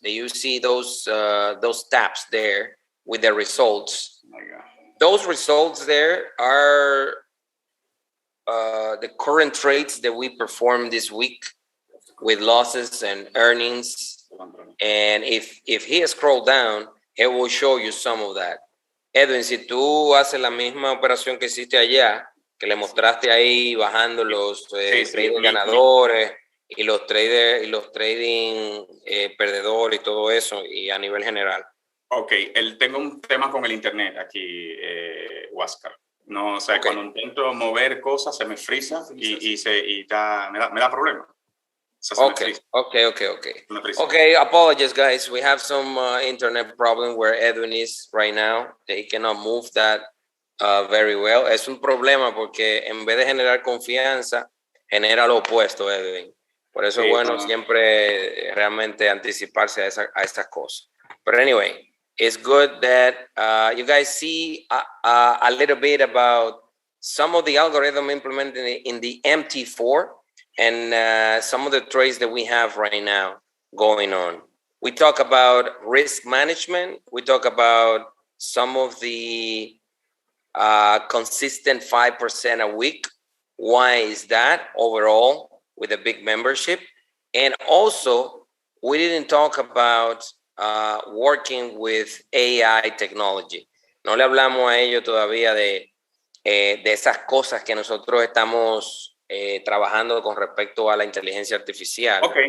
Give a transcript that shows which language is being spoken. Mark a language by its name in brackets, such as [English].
[English] You see those tabs there with the results. Oh my God. Those results there are the current trades that we performed this week with losses and earnings. And if he scroll down, it will show you some of that. [Spanish] Edwin, si tú haces la misma operación que hiciste allá, que le mostraste ahí bajando los trading ganadores y los traders y los trading perdedores y todo eso, y a nivel general. Ok, tengo un tema con el internet aquí, Huáscar. No, o sea, [English] Okay. [Spanish] Cuando intento mover cosas se me frisa y me da problema. O sea, [English] Okay. Okay, apologies guys. We have some internet problem where Edwin is right now. He cannot move that very well. [Spanish] Es un problema porque en vez de generar confianza, genera lo opuesto, Edwin. Por eso es bueno siempre realmente anticiparse a estas cosas. [English] But anyway, it's good that you guys see a little bit about some of the algorithm implemented in the MT4 and some of the trades that we have right now going on. We talk about risk management. We talk about some of the consistent 5% a week. Why is that overall with a big membership? And also, we didn't talk about working with AI technology. [Spanish] No le hablamos a ellos todavía de esas cosas que nosotros estamos trabajando con respecto a la inteligencia artificial.